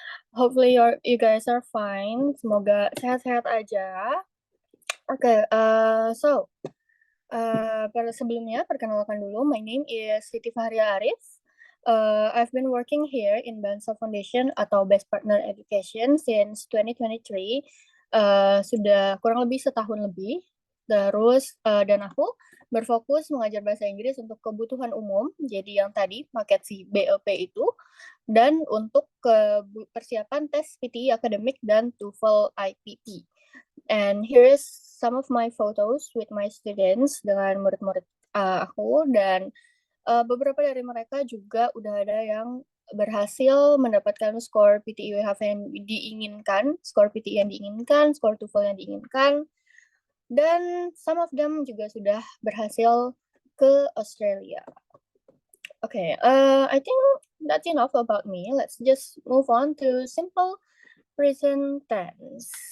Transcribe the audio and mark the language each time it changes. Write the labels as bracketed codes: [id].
[en] Hopefully you guys are fine. [id] Semoga sehat-sehat aja. Okay. So pada sebelumnya perkenalkan dulu. [en] My name is Siti Fahria Arif. I've been working here in Bansa Foundation atau Best Partner Education since 2023. [id] Sudah kurang lebih setahun lebih. Terus dan aku berfokus mengajar bahasa Inggris untuk kebutuhan umum, jadi yang tadi paket si BLP itu, dan untuk persiapan tes PTE akademik dan TOEFL IPP. [en] And here is some of my photos with my students [id] dengan murid-murid aku dan beberapa dari mereka juga udah ada yang berhasil mendapatkan skor PTIWHF yang diinginkan, skor PTI yang diinginkan, skor TOEFL yang diinginkan, dan [en] some of them [id] juga sudah berhasil ke Australia. [en] Okay, I think that's enough about me. Let's just move on to simple present tense.